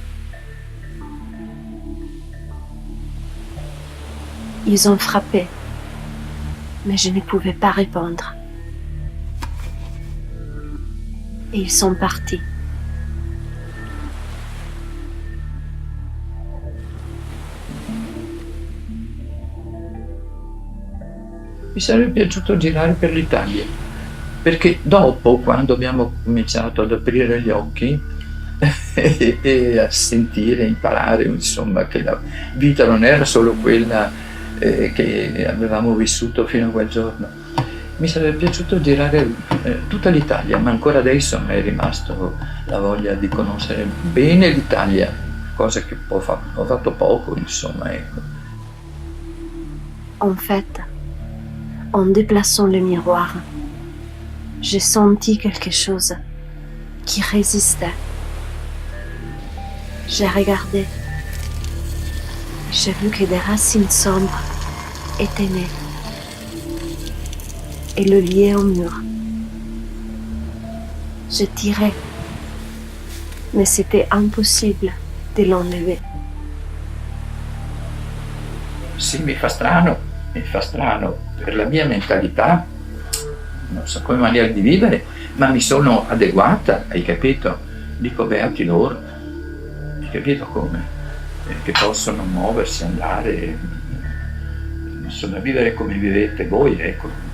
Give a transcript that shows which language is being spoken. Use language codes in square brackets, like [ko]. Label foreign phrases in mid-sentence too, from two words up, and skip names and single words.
[fr] Ils ont frappé, mais je ne pouvais pas répondre. Et ils sont partis. [it] Mi sarebbe piaciuto girare per l'Italia, perché dopo, quando abbiamo cominciato ad aprire gli occhi e a sentire, imparare, insomma, che la vita non era solo quella che avevamo vissuto fino a quel giorno, mi sarebbe piaciuto girare tutta l'Italia, ma ancora adesso mi è rimasto la voglia di conoscere bene l'Italia, cosa che ho fatto poco, insomma, ecco. [fr] En fait, en déplaçant le miroir, j'ai senti quelque chose qui résistait. J'ai regardé. J'ai vu que des racines sombres étaient nées et le liaient au mur. Je tirais, mais c'était impossible de l'enlever. [it] Sì, mi fa strano per la mia mentalità, non so come maniera di vivere, ma mi sono adeguata, hai capito? Dico beati loro, hai capito come? Che possono muoversi, andare, insomma, vivere come vivete voi, ecco.